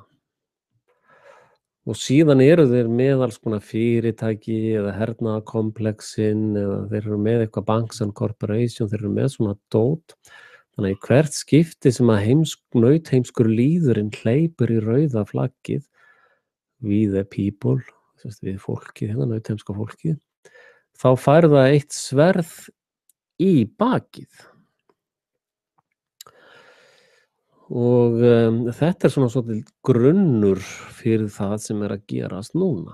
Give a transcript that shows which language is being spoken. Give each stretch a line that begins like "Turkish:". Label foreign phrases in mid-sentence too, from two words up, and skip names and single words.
Icelandic: Og síðan eru þeir með alls konar fyrirtæki eða hernaðarkomplexin eða þeir eru með eitthvað
English: Banks and Corporation,
Icelandic: þeir eru með svona dót. Þannig að í hvert skipti sem að nautheimskur lýðurinn hleypur í rauða flaggið,
English: we the people,
Icelandic: við fólkið, hérna nautheimska fólkið, þá fær það eitt sverð í bakið. Og þetta svona svolítið grunnur fyrir það sem að gerast núna.